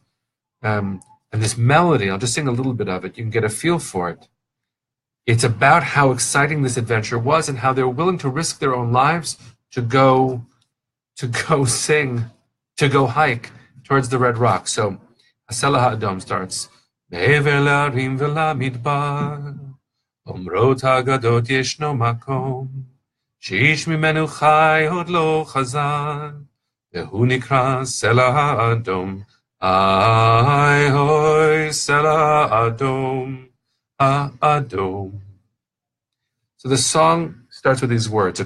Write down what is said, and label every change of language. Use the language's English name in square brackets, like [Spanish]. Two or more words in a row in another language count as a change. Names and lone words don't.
[English] And this melody, I'll just sing a little bit of it. You can get a feel for it. It's about how exciting this adventure was and how they were willing to risk their own lives to go sing, to go hike towards the Red Rock. So Hasela Ha'adom starts. [Hebrew] מעבר להרים ולמדבר, אומרות האגדות ישנו מקום, שאיש ממנו חי עוד לא חזר, והוא נקרא הסלע האדום, איי הוי הסלע האדום. Ha'adom. [English] So the song starts with these words.